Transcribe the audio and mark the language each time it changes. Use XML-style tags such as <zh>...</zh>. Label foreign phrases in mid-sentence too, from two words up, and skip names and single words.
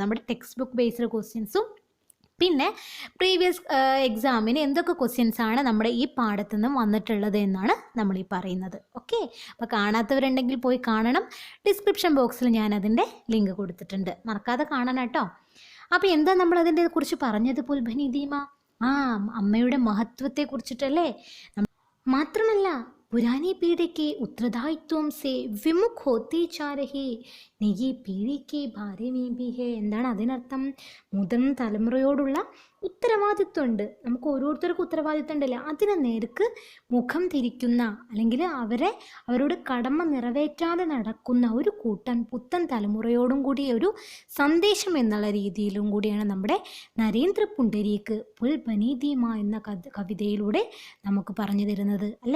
<ml>നമ്മുടെ</ml> <en>text book based questions</en> <ml>പിന്നെ പ്രീവിയസ് എക്സാമിന് എന്തൊക്കെ ക്വസ്റ്റ്യൻസ് ആണ് നമ്മുടെ ഈ പാഠത്തു നിന്നും വന്നിട്ടുള്ളത് എന്നാണ് നമ്മൾ ഈ പറയുന്നത്. ഓക്കെ. അപ്പോൾ കാണാത്തവരുണ്ടെങ്കിൽ പോയി കാണണം.</ml> <en>description box</en> <ml>ഞാൻ അതിൻ്റെ ലിങ്ക് കൊടുത്തിട്ടുണ്ട്, മറക്കാതെ കാണണം കേട്ടോ. അപ്പോൾ എന്താ നമ്മൾ അതിൻ്റെ കുറിച്ച് പറഞ്ഞത്? പുൽ ബനി ധി മാ, അമ്മയുടെ മഹത്വത്തെ കുറിച്ചിട്ടല്ലേ.</ml> <hi>മാത്രമല്ല पुरानी पीढ़ी के उत्तरदायित्वों से विमुख होती जा रही नई पीढ़ी के बारे में भी है.</hi> <ml>എന്താണ് അതിനർത്ഥം? മുതിർന്ന തലമുറയോടുള്ള ഉത്തരവാദിത്വമുണ്ട്. നമുക്ക് ഓരോരുത്തർക്കും ഉത്തരവാദിത്വം ഉണ്ടല്ലോ, അതിന് നേർക്ക് മുഖം തിരിക്കുന്ന അല്ലെങ്കിൽ അവരോട് കടമ നിറവേറ്റാതെ നടക്കുന്ന ഒരു പുത്തൻ തലമുറയോടും കൂടി ഒരു സന്ദേശം എന്നുള്ള രീതിയിലും കൂടിയാണ് നമ്മുടെ നരേന്ദ്ര പുണ്ടരീക് പുൽ ബനി ധി മാ എന്ന കവിതയിലൂടെ നമുക്ക് പറഞ്ഞു തരുന്നത് അല്ലേ.</ml>